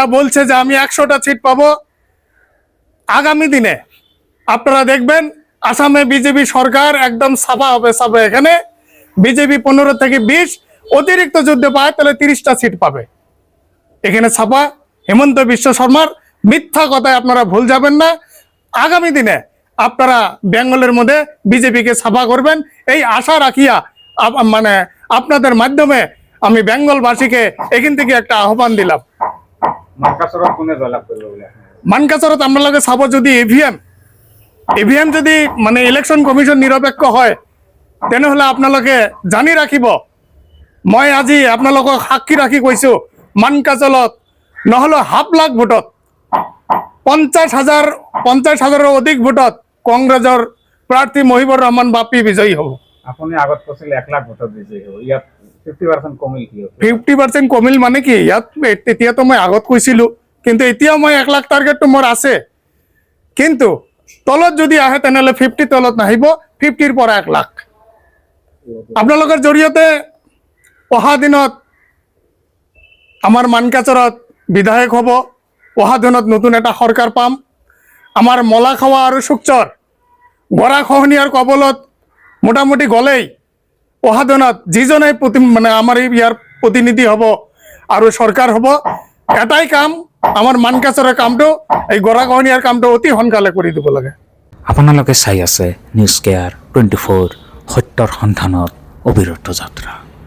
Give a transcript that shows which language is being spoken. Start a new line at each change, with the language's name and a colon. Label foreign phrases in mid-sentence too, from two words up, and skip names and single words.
Bangla: বলছে যে আমি 100টা সিট পাবো আগামী দিনে আপনারা দেখবেন আসামে বিজেপি সরকার একদম ছাপা হবে এখানে বিজেপি 15 থেকে 20 অতিরিক্ত যুদ্ধ পায় তাহলে 30টা সিট পাবে এখানে ছাপা হিমন্ত বিশ্ব শর্মার মিথ্যা কথায় আপনারা ভুল যাবেন না আগামী দিনে আপনারা বেঙ্গলের মধ্যে বিজেপিকে ছাপা করবেন এই আশা রাখিয়া মানে আপনাদের মাধ্যমে আমি বেঙ্গলবাসীকে এখান থেকে একটা আহ্বান দিলাম
Assamese: মানকাচৰত আপোনালোকে চাব যদি ইভিএম যদি মানে
English: election commission
Assamese: নিরপেক্ষ হয় তেনেহলে আপোনালোকে জানি রাখিব মই আজি আপোনালোকক সাক্ষী রাখি কৈছো মানকাচৰত নহলে 5,00,000 ভোটত 50,000 অধিক ভোটত কংগ্রেসের প্রার্থী মহিবুর রহমান বাপি বিজয়ী হব আপুনি আগত কৈছিল 1,00,000 ভোটত বিজয়ী হব ইয়াত 50% কমিল কি 50% কমিল মানে কি ইয়াত তেতিয়া তো মই আগত কৈছিলো কিন্তু এতিয়া মই 1,00,000 টার্গেটটো মোৰ আছে কিন্তু তলত যদি আহে তেনেহলে 50 তলত নাহিব 50 পৰা 1,00,000 আপোনালোকৰ জৰিয়তে অহা দিনত আমাৰ মানকাচৰত বিধায়ক হব অহা দিনত নতুন এটা সরকার পাম আমার মলাখাওয়া আৰু সুকচৰ গৰা খহনীয়াৰ কবলত মোটামুটি গলেই অহা দিনত যিজনে মানে আমাৰ ইয়াৰ প্ৰতিনিধি হব আৰু সরকার হব এটাই কাম আমার মানকাচৰৰ কামটো এই গৰা খহনীয়াৰ কামটো অতি সোনকালে কৰি দিব লাগে আপোনালোকে চাই আছে নিউজ কেয়াৰ 24 সত্যৰ সন্ধানত অবিৰত যাত্ৰা।